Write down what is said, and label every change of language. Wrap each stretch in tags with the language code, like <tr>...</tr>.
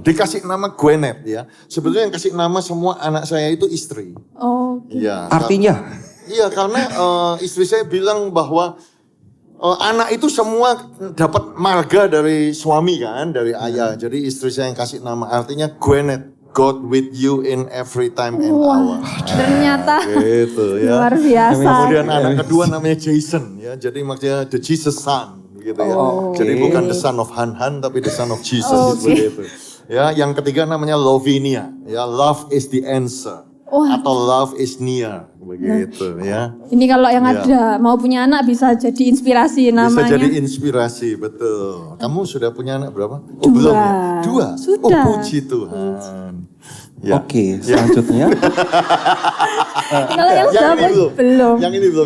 <id>Dikasih nama Gwyneth ya. Sebetulnya yang kasih nama semua anak saya itu istri. Oh, Iya. Artinya? Iya karena istri saya bilang bahwa anak itu semua dapat marga dari suami kan, dari ayah. Jadi istri saya yang kasih nama artinya Gwyneth.</id> <en>God with you in every time and hour.</en> <id>ternyata Gitu ya. luar biasa. Kemudian anak kedua namanya Jason ya. Jadi maksudnya the Jesus Son gitu ya. Jadi bukan</id> <en>the son of Han</en> <id>tapi</id> <en>the son of Jesus</en> <id>begitu. Ya, yang ketiga namanya Lovinia. Ya,</id> <en>love is the answer.</en> <id>Atau</id> <en>love is near</en> <id>begitu ya. Ini kalau yang ada mau punya anak bisa jadi inspirasi namanya. Bisa jadi inspirasi, betul. Kamu sudah punya anak berapa? Oh, 2. belum ya? 2? Sudah. Oh, puji Tuhan. Ya. Oke, selanjutnya. Kalau yang sudah ini belum. belum. Yang ini belum,</id>